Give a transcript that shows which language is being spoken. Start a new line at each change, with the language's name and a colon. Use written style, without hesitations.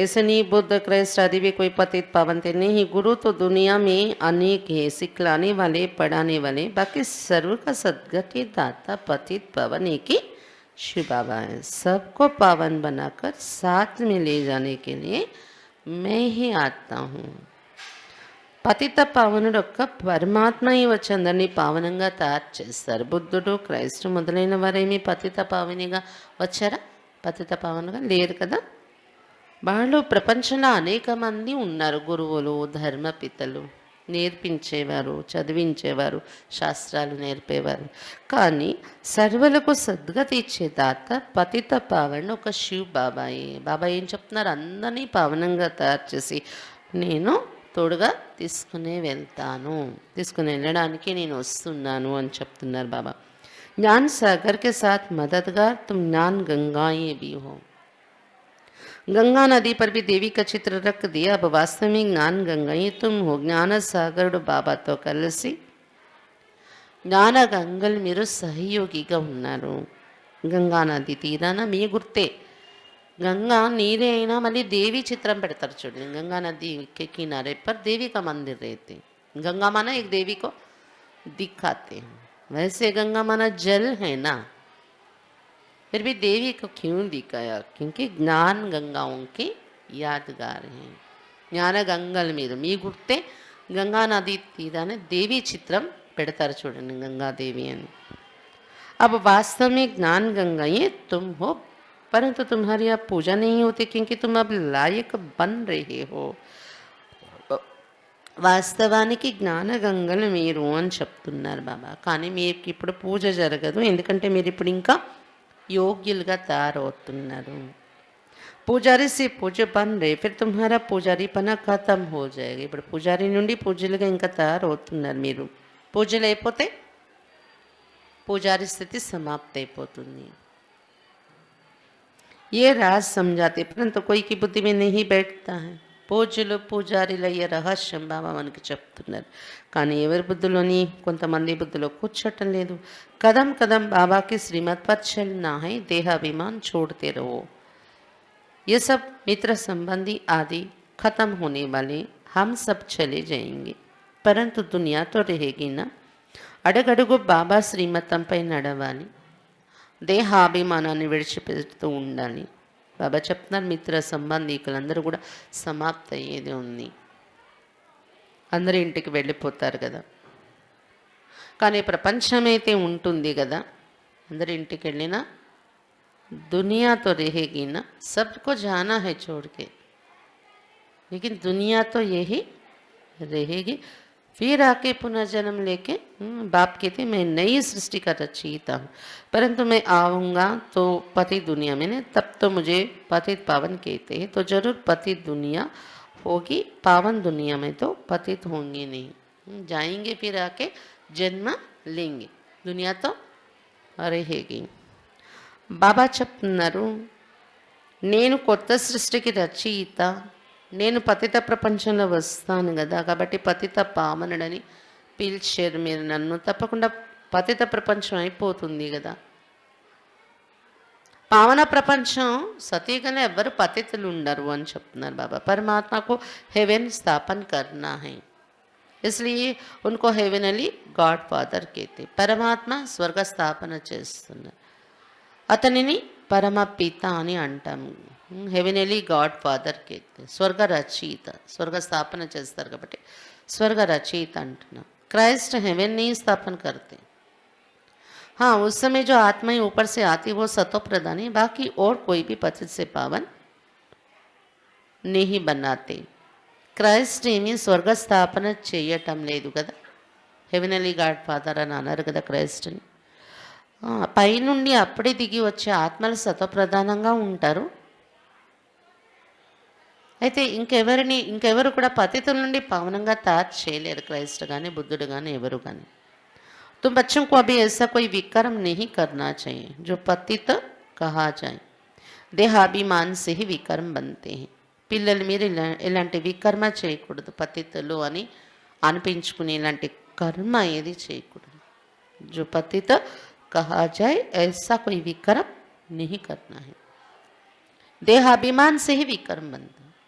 Hindi: ऐसे नहीं बुद्ध क्राइस्ट आदि भी कोई पतित पावन थे नहीं. गुरु तो दुनिया में अनेक है, सिखलाने वाले, पढ़ाने वाले, बाकी सर्व का सदगति दाता पतित पावन एक ही शिव बाबा हैं। सबको पावन बनाकर साथ में ले जाने के लिए मैं ही आता हूँ.
Telugu: పతిత పావనుడు ఒక్క పరమాత్మ వచ్చి అందరినీ పావనంగా తయారు చేస్తారు. బుద్ధుడు, క్రైస్తు మొదలైన వారేమి పతిత పావనిగా వచ్చారా? పతిత పావనగా లేరు కదా. వాళ్ళు ప్రపంచంలో అనేక మంది ఉన్నారు. గురువులు, ధర్మపితలు, నేర్పించేవారు, చదివించేవారు, శాస్త్రాలు నేర్పేవారు. కానీ సర్వులకు సద్గతి ఇచ్చే దాత పతిత పావనుడు ఒక శివ్ బాబాయే. బాబా ఏం చెప్తున్నారు? అందరినీ పావనంగా తయారు చేసి నేను తోడుగా తీసుకుని వెళ్తాను, తీసుకుని వెళ్ళడానికి నేను వస్తున్నాను అని చెప్తున్నారు బాబా.
Hindi: జ్ఞాన్ సాగర్ के साथ मददगार तुम ज्ञान गंगाएं भी हो. गंगा नदी पर भी देवी का चित्र रख दिया. अब वास्तव में ज्ञान गंगाएं तुम हो.
Telugu: జ్ఞాన సాగరుడు బాబాతో కలిసి జ్ఞాన గంగలు మీరు సహయోగిగా ఉన్నారు. గంగా నది తీరాన మీ గుర్తే. गंगा नीरे అయినా మళ్ళీ దేవి చిత్రం పెడతారు చూడండి.
Hindi: गंगा नदी के किनारे पर देवी का मंदिर रहते. गंगा माना एक देवी को दिखाते हैं. वैसे गंगा माना जल है ना, फिर भी देवी को क्यों दिखाया? क्योंकि ज्ञान गंगाओं के यादगार हैं.
Telugu: జ్ఞాన గంగలు మీరు మీ గుర్తే గంగా నది తీరాన దేవి చిత్రం పెడతారు చూడండి, గంగాదేవి అని.
Hindi: अब वास्तव में ज्ञान गंगाएं तुम हो, परंतु तुम्हारी अब पूजा नहीं होती क्योंकि तुम अब लायक बन रहे हो.
Telugu: వాస్తవానికి జ్ఞానగంగలు మీరు అని చెప్తున్నారు బాబా. కానీ మీకు ఇప్పుడు పూజ జరగదు, ఎందుకంటే మీరు ఇప్పుడు ఇంకా యోగ్యులుగా తయారవుతున్నారు.
Hindi: పూజారి से పూజ బన్ రే, फिर तुम्हारा పూజారి పన ఖతం హో జాయేగా.
Telugu: ఇప్పుడు పూజారి నుండి పూజలుగా ఇంకా తయారవుతున్నారు మీరు. పూజలు అయిపోతే పూజారి స్థితి సమాప్తి అయిపోతుంది.
Hindi: ये राज समझाते परंतु कोई की बुद्धि में नहीं बैठता है.
Telugu: పూజలు పూజారిల ఈ రహస్యం బాబా మనకి చెప్తున్నారు. కానీ ఎవరి బుద్ధిలోని, కొంతమంది బుద్ధిలో కూర్చోటం లేదు.
Hindi: కదం కదం బాబాకి శ్రీమత్ पर चलना है, देहाभिमान छोड़ते रहो. ये सब मित्र संबंधी आदि खत्म होने वाले, हम सब चले जाएंगे, परंतु दुनिया तो रहेगी ना.
Telugu: అడుగడుగు బాబా శ్రీమతంపై నడవాలి, దేహాభిమానాన్ని విడిచిపెడుతూ ఉండాలి. బాబా చెప్తున్నారు మిత్ర సంబంధికులందరూ కూడా సమాప్తి అయ్యేది ఉంది. అందరూ ఇంటికి వెళ్ళిపోతారు కదా, కానీ ప్రపంచమైతే ఉంటుంది కదా. అందరూ ఇంటికి వెళ్ళినా
Hindi: दुनिया तो रहेगी ना. सबको जाना है छोड़ के, लेकिन दुनिया तो यही रहेगी. फिर आके पुनर्जन्म लेके बाप कहते मैं नई सृष्टि का रचयिता हूँ, परंतु मैं आऊँगा तो पति दुनिया में नहीं, तब तो मुझे पतित पावन कहते हैं. तो जरूर पतित दुनिया होगी, पावन दुनिया में तो पतित होंगे नहीं. जाएंगे फिर आके जन्म लेंगे, दुनिया तो रहेगी.
Telugu: బాబా చెప్తున్నారు నేను కొత్త సృష్టికి రచయిత, నేను పతిత ప్రపంచంలో వస్తాను కదా, కాబట్టి పతిత పావనుడని పిలిచారు మీరు నన్ను. తప్పకుండా పతిత ప్రపంచం అయిపోతుంది కదా. పావన ప్రపంచం సతీగానే ఎవ్వరు పతితులు ఉండరు అని చెప్తున్నారు బాబా.
Hindi: పరమాత్మకు హెవెన్ స్థాపన కర్నా హై, इसलिए उनको हेवनली गॉड फादर कहते.
Telugu: పరమాత్మ స్వర్గ స్థాపన చేస్తున్నారు, అతనిని పరమ పిత అని అంటాము.
Hindi: హెవెనలీ గాడ్ ఫాదర్ कहते.
Telugu: స్వర్గ రచయిత, స్వర్గ స్థాపన చేస్తారు కాబట్టి స్వర్గ రచయిత అంటున్నాం.
Hindi: क्राइस्ट हेवन नहीं स्थापन करते. हाँ, उस समय जो आत्माएं ऊपर से आती वो सतो प्रधान है, बाकी और कोई भी पतित से पावन नहीं बनाते.
Telugu: క్రైస్ట్ ఏమీ స్వర్గ స్థాపన చేయటం లేదు కదా. హెవెనలీ గాడ్ ఫాదర్ అని అన్నారు కదా క్రైస్ట్ని. పైనుండి అప్పుడే దిగి వచ్చే ఆత్మలు సతప్రధానంగా ఉంటారు. అయితే ఇంకెవరు కూడా పతితుల నుండి పావనంగా తయారు చేయలేరు, క్రైస్ట్ కానీ బుద్ధుడు కానీ ఎవరు కానీ.
Hindi: तुम बच्चों को अभी ऐसा कोई विक्रम नहीं करना चाहिए जो पतित कहा जाए. देहाभिमान से ही विक्रम बनते हैं.
Telugu: పిల్లలు మీరు ఇలాంటి వికర్మ చేయకూడదు, పతితులు అని అనిపించుకుని ఇలాంటి కర్మ ఏది చేయకూడదు.
Hindi: जो पतित कहा जाए ऐसा कोई विक्रम नहीं करना है. దేహాభిమాన్ से ही వికర్మ बनता.